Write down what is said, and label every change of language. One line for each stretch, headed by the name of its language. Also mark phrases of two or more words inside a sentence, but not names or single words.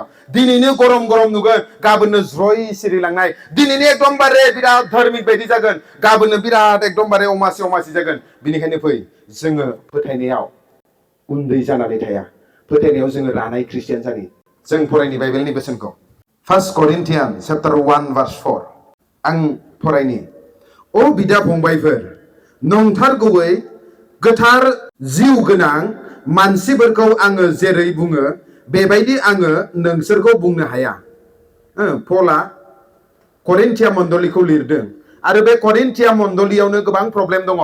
Bodo: दिनैनो गरम गरम नुगोन गाबोननो ज्रय सिरिलांनाय। दिनैनो एकदमबारे बिराद धार्मिक बायदि जागोन गाबोननो बिराद एकदमबारे अमासि अमासि जागोन। बिनिखायनो फै जोङो फोथायनायाव उन्दै जानानै थाया। फोथायनायाव जोङो रानाय ख्रिस्टियान जायो। जों फरायनि बाइबेलनि बोसोनखौ
English: 1 Corinthians chapter 1 verse 4
Bodo: आं फरायनि। अ बिदा फंबायफोर नंथारगौयै गोथार जिउ गोनां मानसिफोरखौ आङो जेरै बुङो बेबायदि आङो नोंसोरखौ बुंनो हाया। पला करिन्थिया मण्डलिखौ लिरदों आरो बे करिन्थिया मण्डलियावनो गोबां प्रब्लेम दङ।